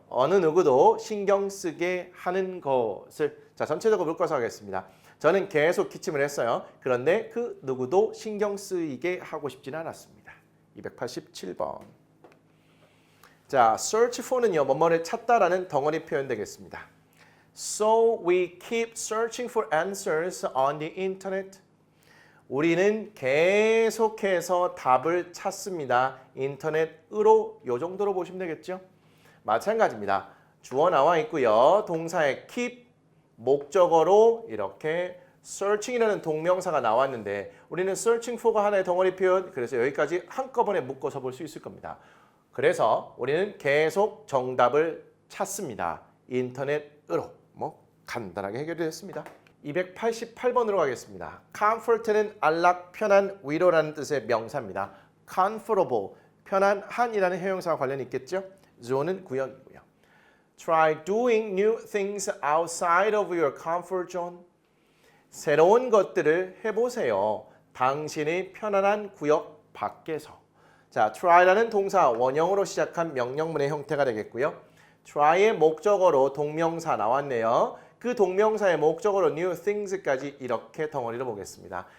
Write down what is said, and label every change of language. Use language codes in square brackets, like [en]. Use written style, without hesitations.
[ko] 어느 누구도 신경 쓰게 하는 것을. 자, 전체적으로 묶어서 하겠습니다. 저는 계속 기침을 했어요. 그런데 그 누구도 신경 쓰이게 하고 싶지는 않았습니다. 287번. 자, search for는요. 뭐뭐를 찾다라는 덩어리 표현 되겠습니다. [en] So we keep searching for answers on the internet. [ko] 우리는 계속해서 답을 찾습니다. 인터넷으로 요 정도로 보시면 되겠죠? 마찬가지입니다. 주어 나와 있고요. 동사의 keep, 목적어로 이렇게 searching이라는 동명사가 나왔는데 우리는 searching for가 하나의 덩어리 표현, 그래서 여기까지 한꺼번에 묶어서 볼 수 있을 겁니다. 그래서 우리는 계속 정답을 찾습니다. 인터넷으로. 뭐 간단하게 해결이 됐습니다. 288번으로 가겠습니다. comfort는 안락, 편한, 위로라는 뜻의 명사입니다. comfortable, 편한, 한이라는 형용사와 관련이 있겠죠? zone은 구역이고요. [en] Try doing new things outside of your comfort zone. [ko] 새로운 것들을 해보세요. 당신의 편안한 구역 밖에서. 자, try라는 동사 원형으로 시작한 명령문의 형태가 되겠고요. try의 목적어로 동명사 나왔네요. 그 동명사의 목적어로 new things까지 이렇게 덩어리로 보겠습니다.